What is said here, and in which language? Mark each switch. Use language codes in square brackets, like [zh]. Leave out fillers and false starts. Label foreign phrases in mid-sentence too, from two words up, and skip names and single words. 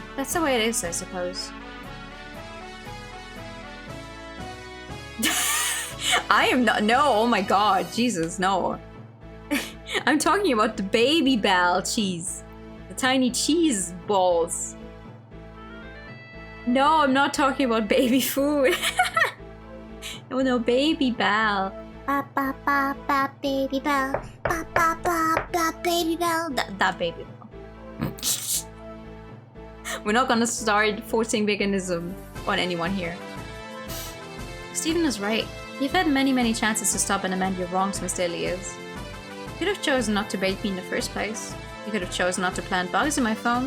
[en] That's the way it is, I suppose. I am not- no, oh my god, Jesus, no. I'm talking about the baby bell cheese. The tiny cheese balls. No, I'm not talking about baby food. No, baby bell. Ba ba ba ba baby bell. Ba ba ba ba baby bell. That baby bell. We're not gonna start forcing veganism on anyone here. Stephen is right. You've had many chances to stop and amend your wrongs, Mr. Elias. You could have chosen not to bait me in the first place. You could have chosen not to plant bugs in my phone.